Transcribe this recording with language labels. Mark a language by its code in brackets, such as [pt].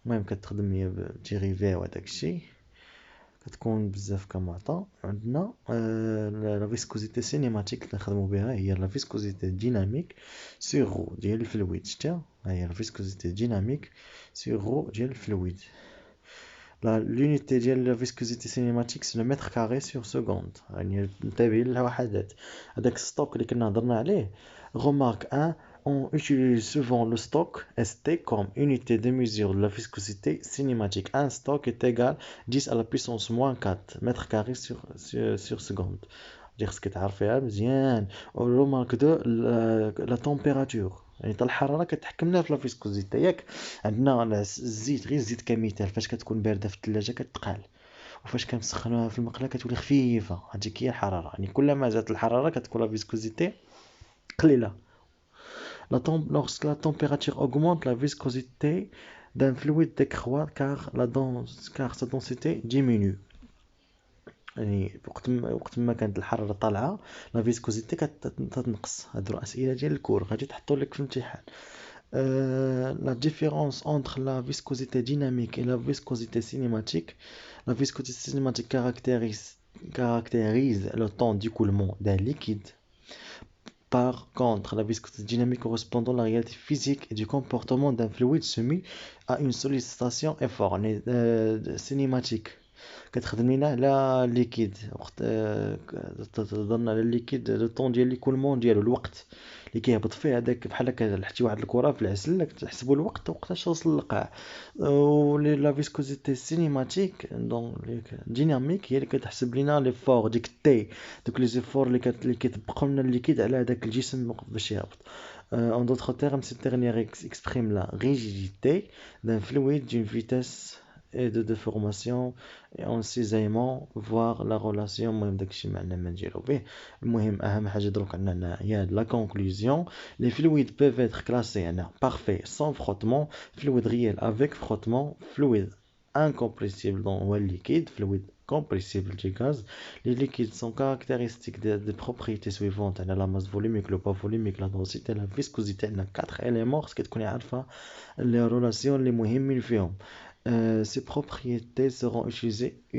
[ar] المهم كتخدم هي بديريفي وهداك الشيء، كتكون بزاف كمعطى. عندنا لا فيسكوزيتي سينيماتيك اللي نخدمو بها هي لا فيسكوزيتي ديناميك سور غو ديال الفلويد. شتي ها هي لا فيسكوزيتي ديناميك سور غو ديال الفلويد. [fr] l'unité ديال la viscosité cinématique c'est le mètre carré sur seconde. [ar] يعني انتبه للوحدات. هذاك الستوك اللي كنا هضرنا عليه. [fr] Remarque 1, on utilise souvent le stock ST comme unité de mesure de la viscosité cinématique. Un stock est égal 10 à la puissance moins 4 mètres carrés sur seconde. dire ce que [ar] تعرفيها مزيان. [fr] Remarque 2, la température. [ar] يعني حتى الحراره كتحكمنا في لا فيسكوزيتي ياك. عندنا الزيت، غير الزيت كمثال، فاش كتكون بارده في الثلاجه كتقال، وفاش كنسخنوها في المقله كتولي خفيفه. هذيك هي الحراره، يعني كلما زادت الحراره كتكون لا فيسكوزيتي قليله. [fr] Lorsque la température augmente, la viscosité d'un fluide décroît car sa densité diminue. [ar] يعني وقت ما كانت الحراره طالعه لا فيسكوزيتي كتنقص. هادو الاسئله ديال الكور غادي تحطوا لك في الامتحان. [fr] La différence entre la viscosité dynamique et la viscosité cinématique. La viscosité cinématique caractérise le temps d'écoulement d'un liquide. Par contre, la viscosité dynamique correspond à la réalité physique et du comportement d'un fluide soumis à une sollicitation effort. [ar] Cinématique كتخدم لينا على الليكيد، وقت تهضرنا على الليكيد لو طون ديال ليكولمون ديالو، الوقت اللي كيهبط فيه هذاك بحال هكا لحتي واحد الكره في العسل تحسبوا الوقت وقتاش توصل للقاع. و لا فيسكوزيتي سينيماتيك دونك ديناميك هي اللي كتحسب لينا لي فور ديك تي، دوك لي زيفور اللي كيطبقوا لنا الليكيد على هذاك الجسم باش يهبط. [fr] En d'autres termes, cette dernière exprime la rigidité d'un fluide d'une vitesse et de déformation et en cisaillement voir la relation. [ar] المهم داكشي معنا ما نديرو به. المهم اهم حاجه دروك عندنا هي la conclusion. [fr] Les fluides peuvent être classés en parfait sans frottement, fluide réel avec frottement, fluide incompressible dans le liquide, fluide compressible du gaz. Les liquides sont caractéristiques des propriétés suivantes: la masse volumique, le poids volumique, la densité, la viscosité. On a 4 éléments [ar] خصك تكوني عارفه [fr] les relations [ar] اللي مهمين فيهم. [fr] Ces propriétés seront utilisées.